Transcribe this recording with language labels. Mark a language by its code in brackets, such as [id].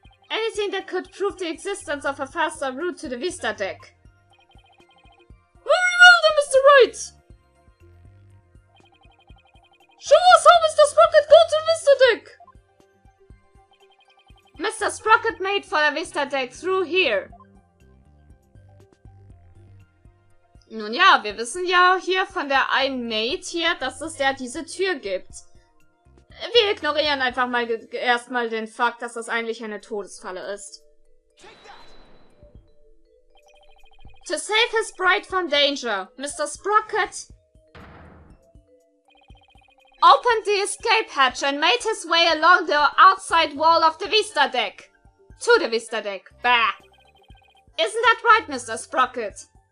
[en] Anything that could prove the existence of a faster route to the Vista deck. Very well then, Mr. Wright! Show us how Mr. Sprocket got to the Vista deck! Mr. Sprocket made for the Vista deck through here. [de] Nun ja, wir wissen ja hier von der einen Maid hier, dass es ja diese Tür gibt. Wir ignorieren einfach mal erstmal den Fakt, dass das eigentlich eine Todesfalle ist. [en] To save his bride from danger, Mr. Sprocket opened the escape hatch and made his way along the outside wall of the Vista deck. To the Vista deck. Bah! Isn't that right, Mr. Sprocket?